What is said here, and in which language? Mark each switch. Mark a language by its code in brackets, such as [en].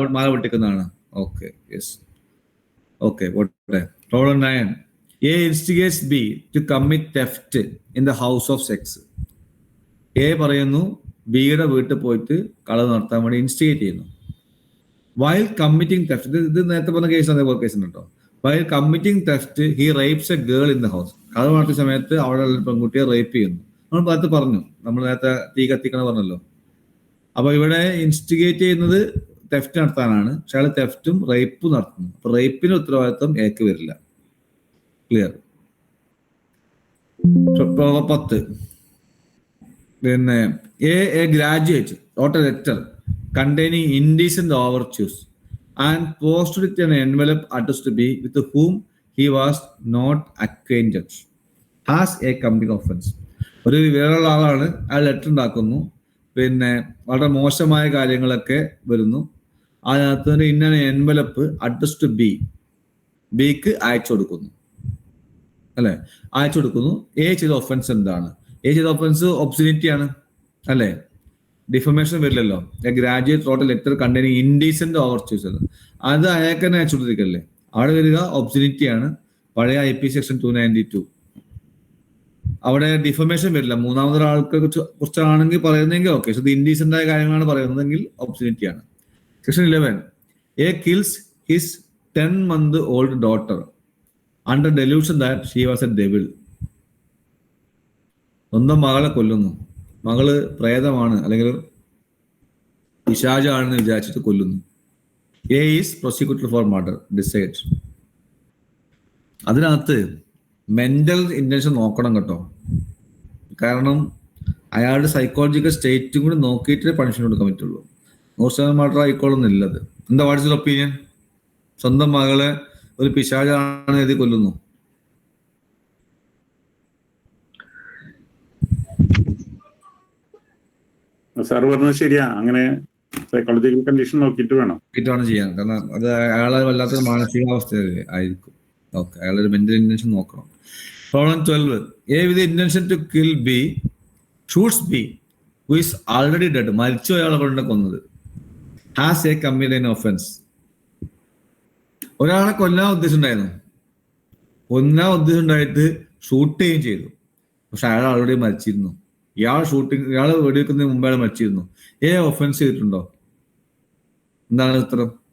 [ml] മാല പൊട്ടിക്കുന്നതാണ്. Okay, yes. Okay, പോട്ടെ. [en] Problem 9, A instigates B to commit theft in the house of sex. [ml] A പറയുന്നു ബിയുടെ വീട്ടിൽ പോയിട്ട് കളവ് നടത്താൻ വേണ്ടി ഇൻസ്റ്റിഗേറ്റ് ചെയ്യുന്നു. [en] While committing theft, [ml] ഇത് നേരത്തെ പറഞ്ഞ കേസ് അതേപോലെ കേസ് ഉണ്ട് കേട്ടോ. [en] While committing theft, he rapes a girl in the house. [ml] കളവ് നടത്തിയ സമയത്ത് അവിടെ പെൺകുട്ടിയെ റേപ്പ് ചെയ്യുന്നു. നമ്മൾ നേരത്തെ പറഞ്ഞു, നമ്മൾ നേരത്തെ തീ കത്തിക്കണം പറഞ്ഞല്ലോ. അപ്പൊ ഇവിടെ ഇൻസ്റ്റിഗേറ്റ് ചെയ്യുന്നത് തെഫ്റ്റ് നടത്താനാണ്, പക്ഷെ അയാൾ തെഫ്റ്റും റേപ്പും നടത്തുന്നു. അപ്പൊ റേപ്പിന് ഉത്തരവാദിത്വം എക്ക് വരില്ല. ക്ലിയർ? [en] 10, പിന്നെ a graduate wrote a letter containing indecent overtures and posted it in an envelope addressed to B with whom he was not acquainted has a committing offense. [ml] ഒരു വേറെയുള്ള ആളാണ്, അയാൾ ലെറ്റർ ഉണ്ടാക്കുന്നു, പിന്നെ വളരെ മോശമായ കാര്യങ്ങളൊക്കെ വരുന്നു. അതിനകത്ത് ഇന്ന എൻവലപ്പ് അഡ്രസ് ടു ബിക്ക് അയച്ചു കൊടുക്കുന്നു, അല്ലെ? അയച്ചു കൊടുക്കുന്നു. എ ചെയ്ത ഒഫൻസ് എന്താണ്? എ ചെയ്ത ഒഫൻസ് ഒബ്സിനിറ്റി ആണ്, അല്ലെ? ഡിഫമേഷൻ വരില്ലല്ലോ. [en] graduate wrote letter containing indecent overtures, [ml] അത് അയാൾക്ക് തന്നെ അയച്ചു കൊടുത്തിരിക്കല്ലേ. അവിടെ വരിക ഒബ്സിനിറ്റി ആണ്, പഴയ IPC സെക്ഷൻ 292. അവിടെ ഡിഫമേഷൻ വരില്ല. മൂന്നാമതൊരാൾക്ക് കുറിച്ചാണെങ്കിൽ പറയുന്നെങ്കിൽ ഓക്കെ, പക്ഷെ ഇത് ഇൻഡീസെന്റ് ആയ കാര്യങ്ങളാണ് പറയുന്നതെങ്കിൽ ഒബ്സിനിറ്റി ആണ്. [en] Section 11, A kills his 10-month-old daughter under delusion that she was a devil. [ml] സ്വന്തം മകളെ കൊല്ലുന്നു, മകള് പ്രേതമാണ് അല്ലെങ്കിൽ പിശാചാണെന്ന് വിചാരിച്ചിട്ട് കൊല്ലുന്നു. [en] A is prosecuted for murder decide. [ml] അതിനകത്ത് മെന്റൽ ഇന്റൻഷൻ നോക്കണം കേട്ടോ, കാരണം അയാളുടെ സൈക്കോളജിക്കൽ സ്റ്റേറ്റും കൂടി നോക്കിയിട്ട് പണിഷ്മെന്റ് കൊടുക്കാൻ പറ്റുള്ളൂ. 100% മർഡർ ആയിക്കോളുന്നില്ലത്. എന്താ [en] What's your opinion? [ml] സ്വന്തം മകളെ ഒരു പിശാചാണ് എഴുതി കൊല്ലുന്നു. സാർ പറഞ്ഞത് ശരിയാ. അങ്ങനെ സൈക്കോളജിക്കൽ കണ്ടീഷൻ നോക്കിയിട്ട് വേണം ചെയ്യാൻ. കാരണം അത് അയാളെ വല്ലാത്തൊരു മാനസികാവസ്ഥ ആയിരിക്കും. ഓക്കെ, അയാളൊരു മെന്റൽ ഇന്റൻഷൻ നോക്കണം. Problem 12. [en] A with the intention to kill B shoots B who is already dead. [ml] മരിച്ചു അയാളെ കൊണ്ട് കൊന്നത്. [en] Has a committed an offense. [ml] ഒരാളെ കൊല്ലാൻ ഉദ്ദേശം ഉണ്ടായിരുന്നു. കൊല്ലാൻ ഉദ്ദേശം ഉണ്ടായിട്ട് ഷൂട്ട് ചെയ്യുകയും ചെയ്തു. പക്ഷെ അയാൾ ആൾറെഡി മരിച്ചിരുന്നു. ഇയാൾ വെടിവെക്കുന്നതിന് മുമ്പ് അയാൾ മരിച്ചിരുന്നു. ഒഫൻസ് ചെയ്തിട്ടുണ്ടോ? എന്താണ് ഉത്തരം?